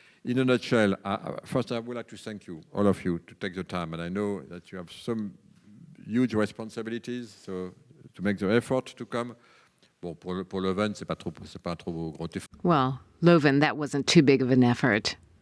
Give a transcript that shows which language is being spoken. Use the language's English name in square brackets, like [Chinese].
[English] In a nutshell, first I would like to thank you, all of you, to take the time. And I know that you have some huge responsibilities, so to make the effort to come. [French] Bon, pour Leuven, c'est pas trop gros effort. [English] Well, Leuven, that wasn't too big of an effort.